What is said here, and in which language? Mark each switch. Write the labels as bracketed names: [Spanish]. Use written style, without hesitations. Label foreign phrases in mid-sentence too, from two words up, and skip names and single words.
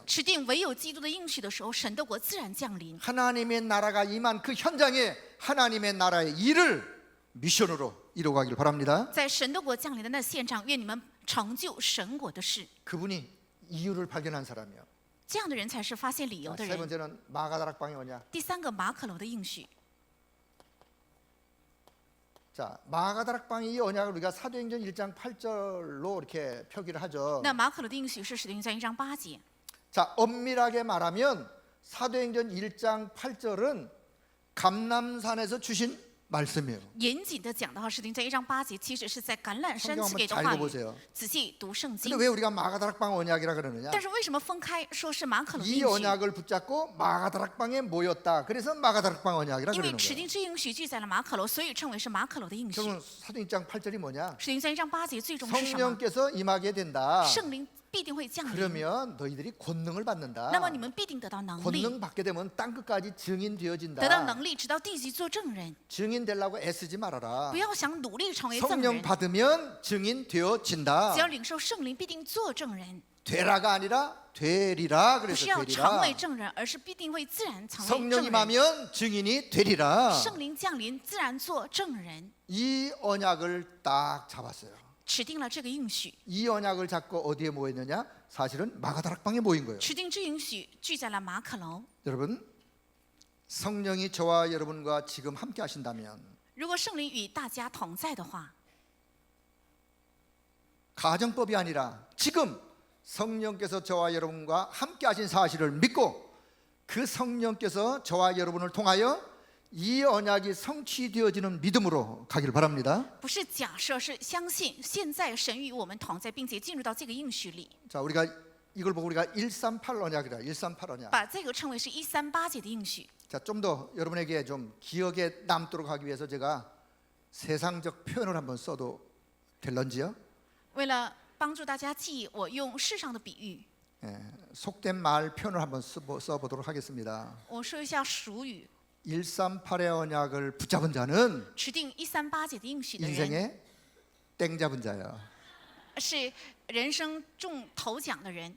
[Chinese] 持定唯有基督的应许的时候，神的国自然降临。 [Korean] 하나님의 나라가 임한 그 현장에 하나님의 나라의 일을 미션으로 이루어가길 바랍니다. [Chinese] 在神的国降临的那现场，愿你们成就神国的事。 [Korean] 그분이 이유를 발견한 사람이요. [Chinese] 这样的人才是发现理由的 [Korean] 세 [Chinese] 人。 [Korean] 번째는 마가다락방의 언약. [Chinese] 第三个马可楼的应许， [Korean] 자, 마가다락방의 이 언약을 우리가 사도행전 1장 8절로 이렇게 표기를 하죠. [Chinese] 那马可楼的应许是使徒行传1章8节。 [Korean] 자, 엄밀하게 말하면 사도행전 1장 8절은 감람산에서 주신 말씀이에요. [Chinese] 严谨的讲的话，使徒行传1章8节其实是在橄榄山 [Korean] 성경 [Chinese] 赐给 [Korean] 한번 [Chinese] 的 [Korean] 잘 [Chinese] 话语。 [Korean] 읽어보세요. [Chinese] 仔细读圣 [Korean] 근데 [Chinese] 经。 [Korean] 왜 우리가 마가다락방 언약이라 그러느냐? [Chinese] 但是为什么分开说是马可楼的 [Korean] 이 [Chinese] 应许？ [Korean] 언약을 붙잡고 마가다락방에 모였다. 그래서 마가다락방 언약이라 [Chinese] 因为 [Korean] 그러는 [Chinese] 持 [Korean] 거예요. [Chinese] 定这应许记载了马可楼，所以称为是马可楼的应许。 [Korean] 그러면 사도행전 8절이 뭐냐? [Chinese] 使徒行传1章8节最终是什么？ [Korean] 성령께서 임하게 된다. [Chinese] 圣灵必定会降临， [Korean] 그러면 너희들이 권능을 받는다. [Chinese] 那么你们必定得到能力， [Korean] 권능 받게 되면 땅 끝까지 증인 [Chinese] 得到 [Korean] 되어진다. [Chinese] 能力，直到地级做证人。 [Korean] 증인 되려고 애쓰지 말아라. [Chinese] 不要想努力成为证 [Korean] 성령 [Chinese] 人， [Korean] 받으면 증인 되어진다. [Chinese] 只要领受圣灵，必定做证人。 [Korean] 되라가 아니라 되리라 [Chinese] 不 [Korean] 그래서 [Chinese] 是要成 [Korean] 되리라. [Chinese] 为证人，而是必定会自然成为 [Korean] 성령 [Chinese] 证人。 [Korean] 임하면 증인이 되리라. [Chinese] 圣灵降临，自然做证人。 [Korean] 이 언약을 딱 잡았어요. [Chinese] 指定了这个应许， [Korean] 이 언약을 잡고 어디에 모였느냐? 사실은 마가다락방에 모인 거예요. [Chinese] 指定这应许聚在了马可楼。 [Korean] 여러분, 성령이 저와 여러분과 지금 함께 하신다면 [Chinese] 如果圣灵与大家同在的话， [Korean] 가정법이 아니라 지금 성령께서 저와 여러분과 함께 하신 사실을 믿고 그 성령께서 저와 여러분을 통하여 이 언약이 성취되어지는 믿음으로 가길 바랍니다. [Chinese] 不是假设，是相信现在神与我们同在，并且进入到这个应许里。 [Korean] 자, 우리가 이걸 보고 우리가 138 언약이다. 138 언약. [Chinese] 把这个称为是138节的应许。 [Korean] 자, 좀 더 여러분에게 좀 기억에 남도록 하기 위해서 제가 세상적 표현을 한번 써도 될런지요? [Chinese] 为了帮助大家记忆，我用世上的比喻， [Korean] 예, 속된 말 표현을 한번 써보도록 하겠습니다. [Chinese] 我说一下俗语。 [Korean] 138의 언약을 붙잡은 자는 [Chinese] 指定138节的应许的人， [Korean] 인생에 땡 잡은 자예요. [Chinese] 是人生中头奖的人。